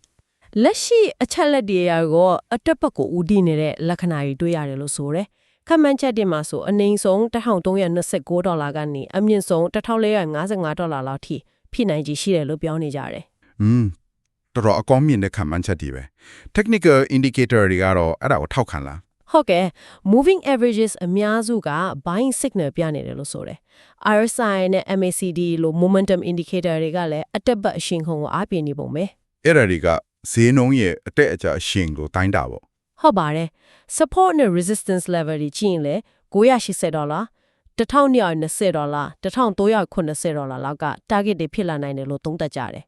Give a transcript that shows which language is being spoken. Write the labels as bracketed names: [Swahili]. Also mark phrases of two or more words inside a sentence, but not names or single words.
[Burmese] လက်ရှိအချက်လက်တွေရောအတက်ဘက်ကိုဦးတည်နေတဲ့လက္ခဏာတွေတွေ့ရတယ်လို့ဆိုတယ်ခန့်မှန်းချက်တင်မှာဆိုအနည်းဆုံး$1326ကနေအမြင့်ဆုံး$1455လောက်ထိဖြစ်နိုင်ခြေရှိတယ်လို့ပြောနေကြတယ် တော်တော်အကောင်းမြင်တဲ့ခန့်မှန်းချက်တွေပဲ [English] technical indicator [Burmese] တွေကတော့အဲ့ဒါကိုထောက်ခံလား ဟုတ်ကဲ့ [English] moving averages [Burmese] အများစုက [English] buying signal [Burmese] ပြနေတယ်လို့ဆိုတယ် RSI နဲ့ MACD လို့ [English] momentum indicator [Burmese] တွေကလည်းအတက်ဘက်အရှင်ခုံကိုအားပြနေပုံပဲ အဲ့ဒါတွေကဈေးနှုန်းရဲ့အတက်အကျအရှင်ကိုတိုင်းတာပေါ့ ဟုတ်ပါတယ် support နဲ့ [English] resistance level [Burmese] တွေကြည့်ရင်လည်း$980 $1220 $1370 လောက်က target တွေဖြစ်လာနိုင်တယ်လို့သုံးသပ်ကြတယ်